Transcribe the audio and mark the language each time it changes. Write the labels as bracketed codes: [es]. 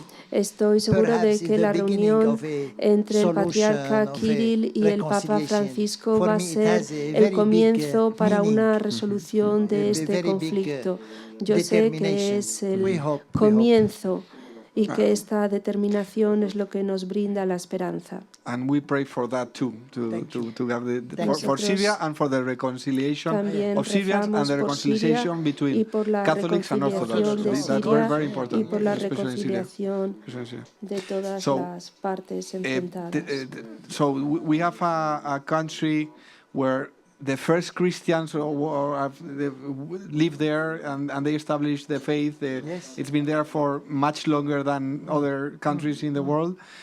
[es] Estoy seguro de que la reunión entre el patriarca Kirill y el Papa Francisco va a ser el comienzo para una resolución de este conflicto. Yo sé que es el comienzo y que esta determinación es lo que nos brinda la esperanza. [en] And we pray for that too, to have for Syria and for the reconciliation of Syrians and the reconciliation between Catholics and Orthodox. That's very important. [es] Y por la reconciliación de todas las partes enfrentadas. [en] So we have a country where the first Christians live there and they established the faith. It's been there for much longer than other countries in the world.